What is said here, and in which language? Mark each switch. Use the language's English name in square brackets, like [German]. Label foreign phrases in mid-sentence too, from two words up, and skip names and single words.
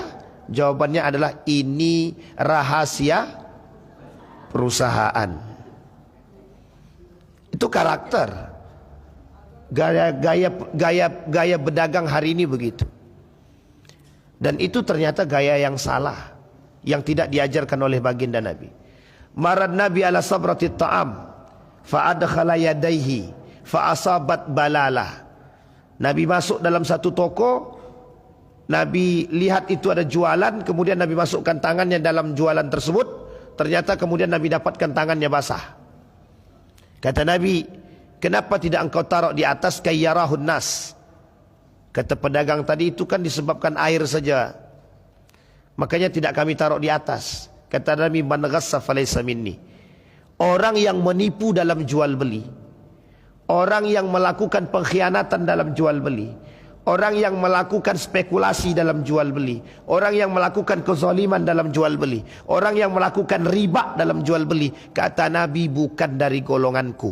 [Indonesian] Jawabannya adalah, ini rahasia perusahaan. Itu karakter. Gaya berdagang hari ini begitu. Dan itu ternyata gaya yang salah, yang tidak diajarkan oleh baginda Nabi. [Arabic] مر النبي على صبرة طعام فأدخل يديه فأصابت بللا. [Indonesian] Nabi masuk dalam satu toko, Nabi lihat itu ada jualan, kemudian Nabi masukkan tangannya dalam jualan tersebut, ternyata kemudian Nabi dapatkan tangannya basah. Kata Nabi, kenapa tidak engkau taruh di atas [Arabic] كي يراه الناس? [Indonesian] Kata pedagang tadi, itu kan disebabkan air saja, makanya tidak kami taruh di atas. Kata Nabi, [Arabic] من غش فليس مني. [Indonesian] Orang yang menipu dalam jual beli, orang yang melakukan pengkhianatan dalam jual beli, orang yang melakukan spekulasi dalam jual beli, orang yang melakukan kezaliman dalam jual beli, orang yang melakukan riba dalam jual beli, kata Nabi, bukan dari golonganku.